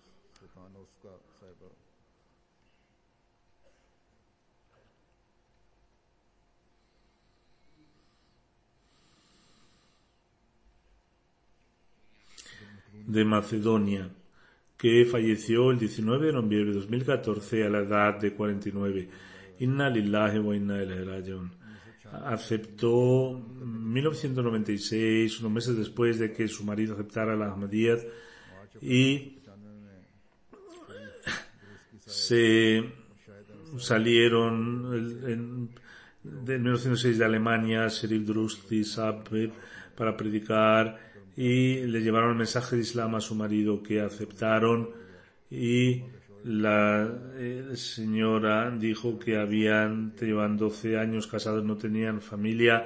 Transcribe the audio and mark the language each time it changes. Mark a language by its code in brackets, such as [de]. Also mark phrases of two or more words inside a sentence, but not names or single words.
[es] De Macedonia, que falleció el 19 de noviembre de 2014 a la edad de 49. [ar] إنا لله وإنا إليه راجعون. [es] Aceptó en 1996, unos meses después de que su marido aceptara la Ahmadiyyat, y se salieron en 1906 de Alemania, Sherif Drusti Sabir, para predicar, y le llevaron el mensaje de Islam a su marido, que aceptaron, y la señora dijo que llevan 12 años casados, no tenían familia.